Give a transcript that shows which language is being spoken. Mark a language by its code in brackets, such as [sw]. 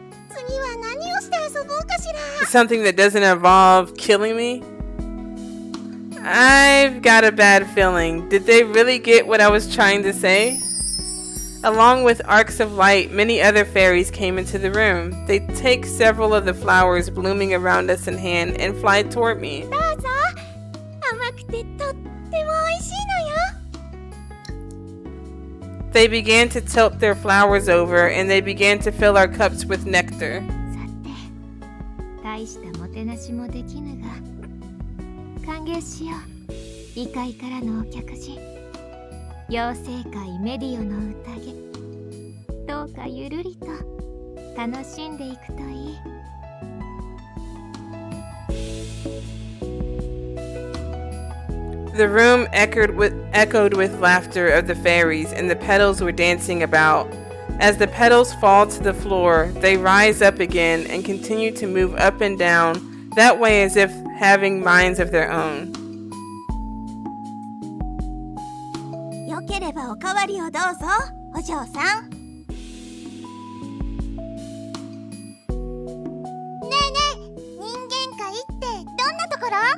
[ja] 次は何をして遊ぼうかしら。 [en] Something that doesn't involve killing me? I've got a bad feeling. Did they really get what I was trying to say? Along with arcs of light, many other fairies came into the room. They take several of the flowers blooming around us in hand and fly toward me. [ja] どうぞ。甘くてとっても美味しいのよ。 [en] They began to tilt their flowers over and they began to fill our cups with nectar. [ja] さて、大したもてなしもできぬが、歓迎しよう。異界からのお客人。妖精界メディオの宴。どうかゆるりと楽しんでいくといい。 [en] The room echoed with laughter of the fairies, and the petals were dancing about. As the petals fall to the floor, they rise up again and continue to move up and down, that way as if having minds of their own. [ja] よければおかわりをどうぞ、お嬢さん。ねえねえ、人間界ってどんなところ？